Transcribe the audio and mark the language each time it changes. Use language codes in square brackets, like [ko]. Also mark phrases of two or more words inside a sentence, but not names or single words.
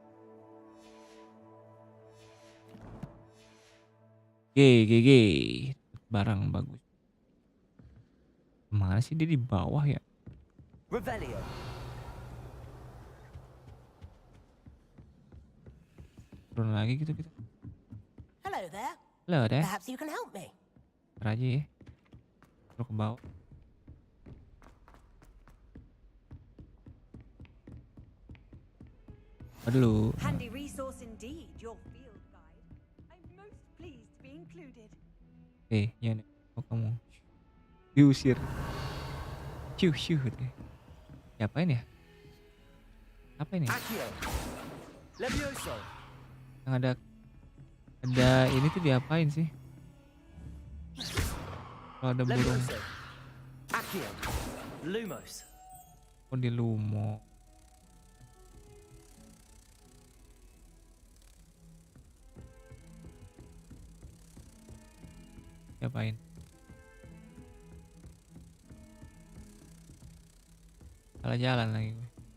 [id] GG. Barang bagus. Mana sih dia di bawah ya? Revelio. Turun lagi gitu kita. [en] Hello there. [id] Halo deh. [en] Perhaps you can help me. [id] Ntar aja ya. Turun ke bawah. Aduh. [en] Handy resource indeed, your field guide. I'm most pleased to be included. [id] Ya nih. Kamu diusir. Syuh deh. Siapain ya? Apa ini? Levioso. Yang ada ini tuh diapain sih? Kalau ada burung. Accio. Lumos. Oh di Lumo. Diapain? Salah jalan lagi gue.